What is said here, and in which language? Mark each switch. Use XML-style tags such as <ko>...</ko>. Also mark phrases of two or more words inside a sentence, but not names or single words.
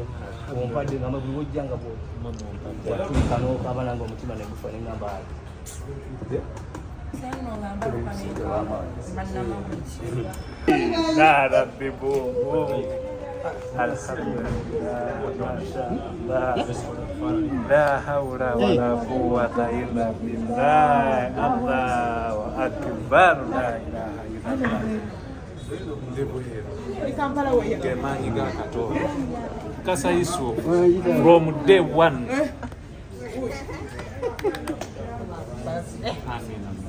<lg>Ompadde ngamba buli wojja nga bw'otulika n'okaaba nange omutima ne gufa ne ngamba ali.</lg> <ar>يا ربي boom. الحمد لله. ما شاء الله. لا حول ولا قوة إلا بالله. الله أكبر. لا إله إلا الله.</ar> <lg>Gemanyi ga Katonda.</lg> <en>Kasa Yusuf from day one. Amen.</en>